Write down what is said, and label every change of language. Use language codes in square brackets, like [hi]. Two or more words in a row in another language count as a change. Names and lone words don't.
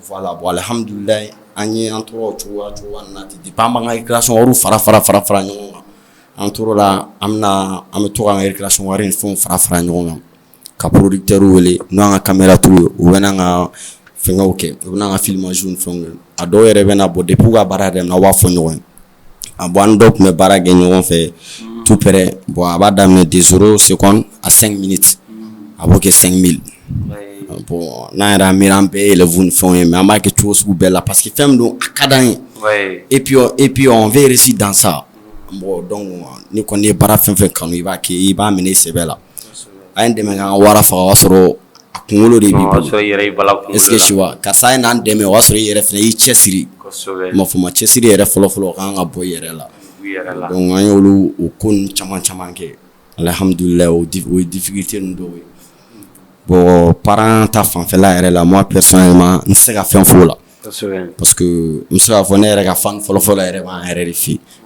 [fr] voilà bon [bm] alhamdulilayi an tora o cogoya na ten depuis an b'an ka récréation wariw fara ɲɔgɔn kan an tora la an bɛ to k'an ka récréation wari ni fɛnw fara ɲɔgɔn kan ka producteur wele n'o y'an ka caméraman ye u bɛ n'an ka fɛngɛw kɛ u bɛ n'an ka filmage ni fɛnw kɛ a dɔw yɛrɛ bɛ na bɔ depuis u ka baara yɛrɛ daminɛ aw b'a fɔ ɲɔgɔn ye a bon an dɔw tun bɛ baara kɛ ɲɔgɔn fɛ [fr] tout près bon [bm] a b'a daminɛ de [fr] 0 secondes à 5 minutes [bm] a b'o kɛ 5000 bon n'an yɛrɛ miiri an bɛɛ ye élèves ni fɛnw ye mais an b'a kɛ cogo sugu bɛɛ la [fr] parce que [bm] fɛn min don a ka d'an ye [fr] et puis on veut réussir dans ça bon donc [bm] ni kɔni ye baara fɛn fɛn kanu i b'a kɛ i b'a minɛ i sɛbɛ la a ye n dɛmɛ k'an ka wara faga o y'a sɔrɔ a kunkolo de b'i bolo [fr] est-ce que tu vois [bm] karisa a ye n'an dɛmɛ o y'a sɔrɔ i yɛrɛ fɛnɛ y'i cɛsiri ma fɔ ma cɛsiri yɛrɛ fɔlɔ kan ka bɔ i yɛrɛ la donc an y'olu o ko ninnu caman kɛ alhamdulilayi o ye difficulté ninnu dɔw ye [fr] bon parent [bm] ta fanfɛla yɛrɛ la [fr] moi personnellement [bm] n tɛ se ka fɛn f'o la [fr] parce que [bm] n bɛ se k'a fɔ ne yɛrɛ ka fan fɔlɔ yɛrɛ b'an yɛrɛ de fɛ